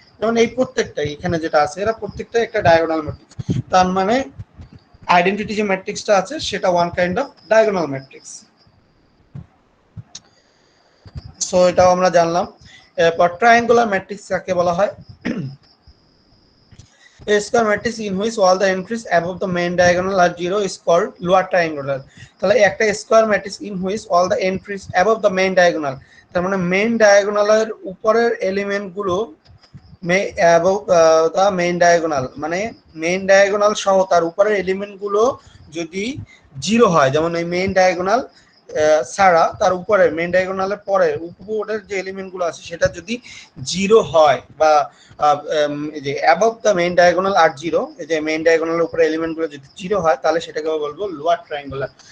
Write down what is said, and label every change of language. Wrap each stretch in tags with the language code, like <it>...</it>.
<bn>যেমন এই প্রত্যেকটাই এখানে যেটা আছে, এরা প্রত্যেকটাই একটা ডায়াগোনাল ম্যাট্রিক্স। তার মানে আইডেন্টিটি যে ম্যাট্রিক্সটা আছে সেটা</bn> <en>one kind of</en> <bn>diagonal matrix. So এটাও আমরা জানলাম। এরপর ট্রায়াঙ্গুলার ম্যাট্রিক্স কাকে বলা হয়?</bn> <en>A square matrix in which all the entries above the main diagonal are zero is called lower triangular.</en> <bn>তাহলে একটা</bn> <en>square matrix in which all the entries above the main diagonal,</en> <bn>তার মানে main ডায়াগোনালের উপরের element গুলো</bn> <en>above the main diagonal,</en> <bn>মানে main diagonal সহ তার উপরের এলিমেন্ট গুলো যদি জিরো হয়, যেমন এই মেইন ডায়াগোনাল ছাড়া তার উপরে মেইন ডায়াগোনালের পরে উপরের যে এলিমেন্ট গুলো আছে সেটা যদি জিরো হয়, বা এই যে</bn> <en>above the main diagonal are zero,</en> <bn>এই যে মেইন ডায়াগোনালের উপরে এলিমেন্ট গুলো যদি জিরো হয় তাহলে সেটাকে বলবো লোয়ার ট্রায়াঙ্গুলার।</bn>